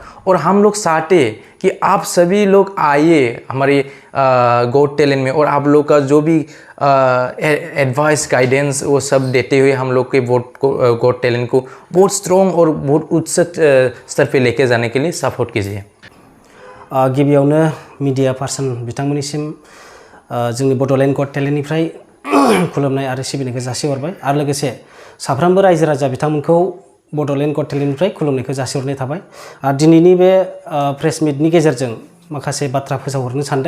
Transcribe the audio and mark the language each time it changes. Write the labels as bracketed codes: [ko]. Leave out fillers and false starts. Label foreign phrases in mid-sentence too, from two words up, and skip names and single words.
[hi] और हम लोग चाहते कि आप सभी लोग आइए हमारे गॉट टैलेंट में, और आप लोग का जो भी एडवाइस गाइडेंस वो सब देते हुए हम लोग के गॉट टैलेंट को बहुत स्ट्रॉन्ग और बहुत उच्च स्तर पे लेके जाने के लिए सपोर्ट कीजिए। [brx] गिबियावनो मीडिया पार्सन बिथांमोननिसिम जोंनि बड'लेण्ड गट टेलेन्टनिफ्राय खुलुमनाय आरो सिबिनायखौ जासिहरबाय आरो लोगोसे साफ्रोमबो रायजो राजा बिथांमोनखौ बड'लेण्ड गट टेलेन्टनिफ्राय खुलुमनायखौ जासिहरनाय थाबाय। दिनैनि बे प्रेस मिटनि गेजेरजों माखासे बाथ्रा फोसावहरनो सानदों।